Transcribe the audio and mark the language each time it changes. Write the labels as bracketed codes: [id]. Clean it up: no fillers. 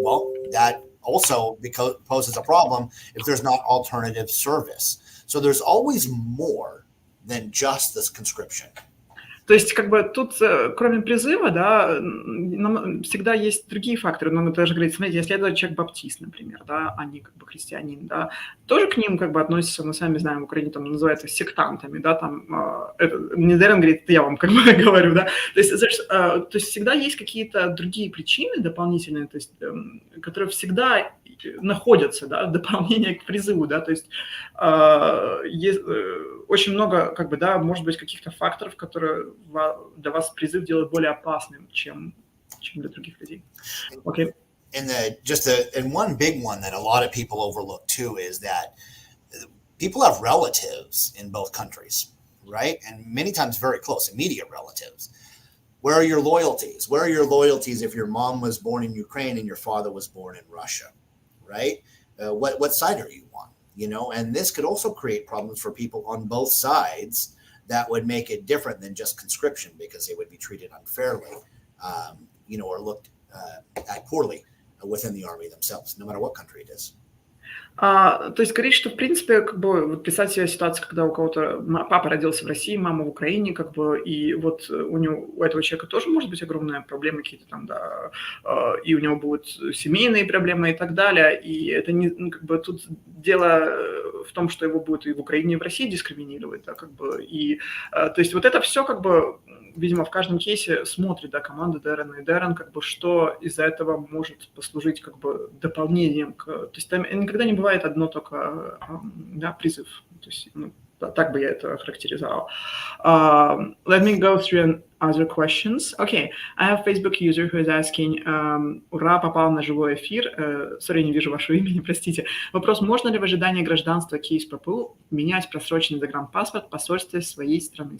[en] Well, that also poses a problem if there's not alternative service. So there's always more than just this conscription. [ru] То есть, как бы тут, кроме призыва, да, всегда есть другие факторы. Но мы тоже говорим, смотрите, если это человек баптист, например, да, а не как бы христианин, да, тоже к ним как бы относятся, мы сами знаем, в Украине там называется сектантами, да, там, не Даррен говорит, это я вам как бы говорю, да, то есть всегда есть какие-то другие причины дополнительные, то есть, которые всегда находятся, да, дополнение к призыву, да, то есть есть очень много, как бы, да, может быть, каких-то факторов, которые для вас призыв делают более опасным, чем для других людей. [en] Okay. And one big one that a lot of people overlook too is that people have relatives in both countries, right? And many times very close, immediate relatives. Where are your loyalties? Where are your loyalties if your mom was born in Ukraine and your father was born in Russia, right? What side are you on? And this could also create problems for people on both sides that would make it different than just conscription, because they would be treated unfairly, or looked at poorly within the army themselves, no matter what country it is. [ru] То есть говорит, что в принципе, как бы, вот представьте себе ситуацию, когда у кого-то папа родился в России, мама в Украине, как бы, и вот у этого человека тоже может быть огромная проблема какие-то там, да, и у него будут семейные проблемы и так далее, и это не, как бы, тут дело в том, что его будут и в Украине, и в России дискриминировать, да, как бы, и, то есть вот это все, как бы, видимо, в каждом кейсе смотрит, да, команда Даррена и Даррен, как бы, что из-за этого может послужить, как бы, дополнением к, то есть там никогда не бывает одно только, да, призыв, то есть, так бы я это характеризовал. [en] Let me go through other questions. Okay, I have a Facebook user who is asking, [ru] ура, попал на живой эфир, [en] sorry, [ru] не вижу вашего имени, простите. Вопрос, можно ли в ожидании гражданства кейс ППУ менять просроченный загранпаспорт в посольстве своей страны?